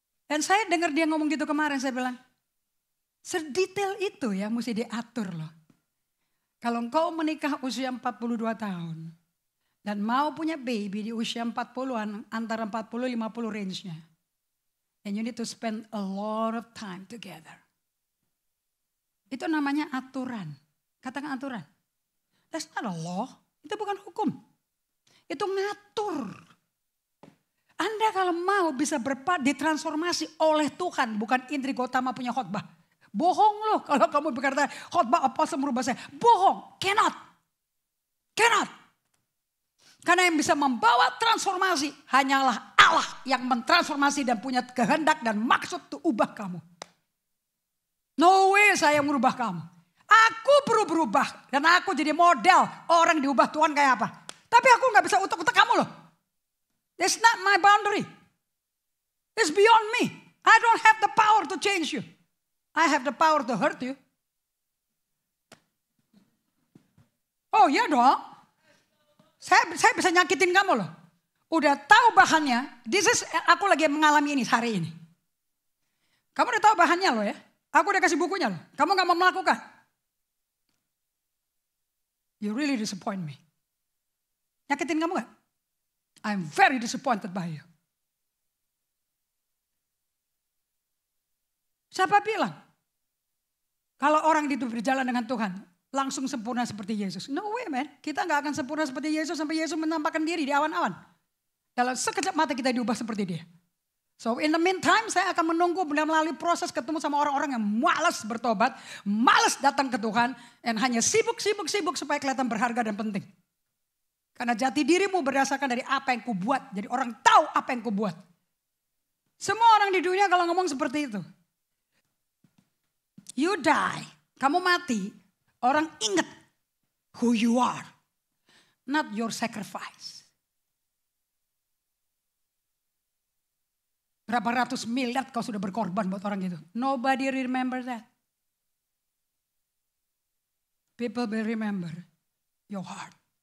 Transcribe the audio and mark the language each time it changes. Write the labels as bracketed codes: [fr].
[id] Dan saya dengar dia ngomong gitu kemarin, saya bilang, sedetail itu ya mesti diatur loh. Kalau engkau menikah usia 42 tahun dan mau punya baby di usia 40-an, antara 40-50 range-nya. [en] And you need to spend a lot of time together. [id] Itu namanya aturan. Katakan aturan. [en] That's not a law. [id] Itu bukan hukum. Itu ngatur. Anda kalau mau bisa ditransformasi oleh Tuhan. Bukan Indri Gautama punya khotbah. Bohong loh kalau kamu berkata khotbah apostle merubah saya. Bohong. [en] Cannot. [id] Karena yang bisa membawa transformasi hanyalah Allah yang mentransformasi dan punya kehendak dan maksud untuk ubah kamu. [en] No way [id] saya merubah kamu. Aku perlu berubah dan aku jadi model orang diubah Tuhan kayak apa. Tapi aku gak bisa utak-utak kamu loh. [en] That's not my boundary. It's beyond me. I don't have the power to change you. I have the power to hurt you. [id] Oh iya dong. Saya bisa nyakitin kamu loh. Udah tahu bahannya. Aku lagi mengalami ini hari ini. Kamu udah tahu bahannya loh ya. Aku udah kasih bukunya loh. Kamu gak mau melakukan. [en] You really disappoint me. [id] Nyakitin kamu gak? [en] I'm very disappointed by you. [id] Siapa bilang? Kalau orang itu berjalan dengan Tuhan, langsung sempurna seperti Yesus. [en] No way man, [id] kita gak akan sempurna seperti Yesus sampai Yesus menampakkan diri di awan-awan. Dalam sekejap mata kita diubah seperti dia. [en] So in the meantime [id] saya akan menunggu melalui proses ketemu sama orang-orang yang malas bertobat, malas datang ke Tuhan, dan hanya sibuk supaya kelihatan berharga dan penting. Karena jati dirimu berdasarkan dari apa yang kubuat, jadi orang tahu apa yang kubuat. Semua orang di dunia kalau ngomong seperti itu. [en] You die, [id] kamu mati, orang ingat [en] who you are, not your sacrifice. [id] Berapa ratus miliar kau sudah berkorban buat orang itu. [en] Nobody remember that. People will remember your heart.